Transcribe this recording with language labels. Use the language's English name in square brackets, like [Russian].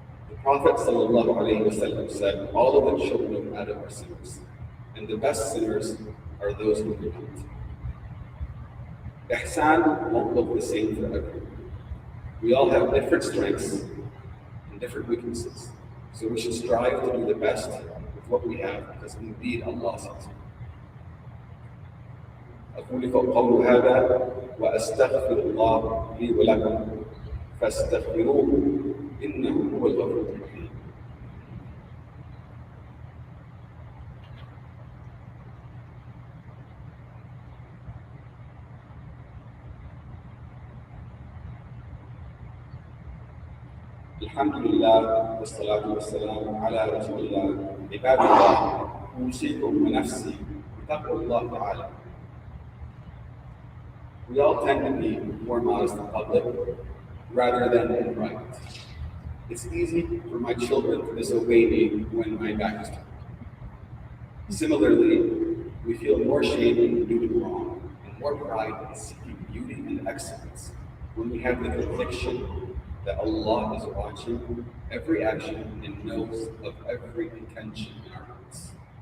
[English] The Prophet ﷺ said, all of the children of Adam are sinners, and the best sinners are those who repent. Ihsan won't look the same for everyone. We all have different strengths and different weaknesses, so we should strive to do the best with what we have, because indeed Allah says. [Arabic] أقول قولي هذا وأستغفر الله لي ولكم فاستغفروه إنه هو الغفور الرحيم. الحمد لله والصلاة والسلام على رسول الله. عباد الله، أوصيكم ونفسي بتقوى الله تعالى. [English] We all tend to be more modest in public rather than in private. It's easy for my children to disobey me when my back is turned. Similarly, we feel more shame in doing wrong and more pride in seeking beauty and excellence when we have the conviction that Allah is watching every action and knows of every intention in our hearts.